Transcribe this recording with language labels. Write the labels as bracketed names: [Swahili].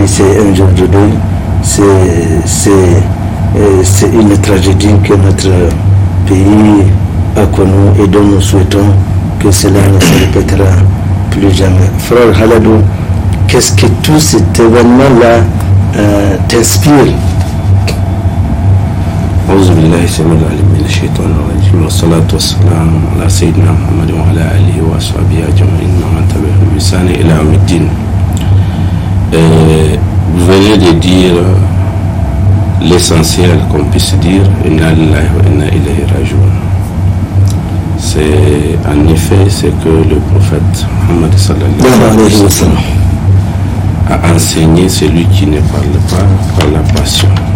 [French] C'est un jour de deuil. C'est une tragédie que notre pays a connue et dont nous souhaitons que cela ne se répétera plus jamais. Frère Haladou, qu'est-ce que tout cet événement-là t'inspire? [Arabic] أعوذ بالله السميع العليم من الشيطان الرجيم والصلاة والسلام على سيدنا محمد وعلى آله وأصحابه أجمعين ومن تبعهم بإحسان إلى يوم الدين. [French] Vous venez de dire l'essentiel qu'on puisse dire, [Arabic] Inna lillahi wa inna ilayhi raji'un. [French] C'est en effet ce que le prophète Muhammad [Arabic] sallallahu alayhi wa sallam [French] a enseigné, celui qui ne parle pas par la passion.